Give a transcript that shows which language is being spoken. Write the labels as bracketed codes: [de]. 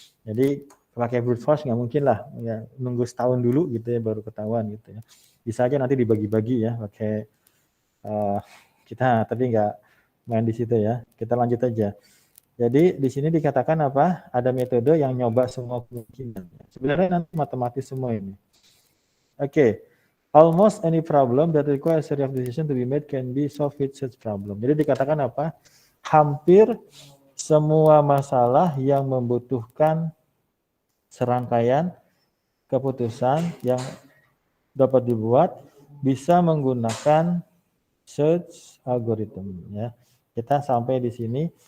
[id] Jadi pakai brute force nggak mungkin lah ya, nunggu setahun dulu gitu ya baru ketahuan gitu ya. Bisa aja nanti dibagi-bagi ya pakai kita, tapi nggak main di situ ya. Kita lanjut aja. Jadi di sini dikatakan apa? Ada metode yang nyoba semua kemungkinan. Sebenarnya nanti matematis semua ini. Oke. [en] Almost any problem that requires a series of decisions to be made can be solved with such problem. [id] Jadi dikatakan apa? Hampir semua masalah yang membutuhkan serangkaian keputusan yang dapat dibuat bisa menggunakan search algorithm ya. Kita sampai di sini